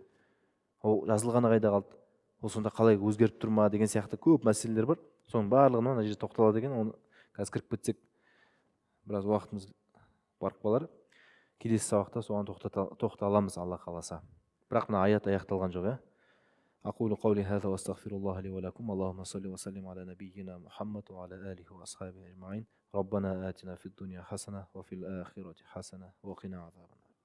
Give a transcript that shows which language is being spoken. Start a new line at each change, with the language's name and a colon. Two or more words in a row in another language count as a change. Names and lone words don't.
Kazakh: Ол жазылғаны қайда қалды? Ол сонда қалай өзгеріп тұр ма деген сияқты көп мәселелер бар. Соның барлығына мына жерде тоқталады екен. Оны қазір кіріп кетсек біраз уақытымыз барып қалар. Келесі сабақта соған тоқталамыз Алла қаласа. Бірақ мына аят аяқталған жоқ,
Arabic: أقول قولي هذا وأستغفر الله لي ولكم اللهم صل وسلم على نبينا محمد وعلى آله وأصحابه أجمعين ربنا آتنا في الدنيا حسنة وفي الآخرة حسنة وقنا عذاب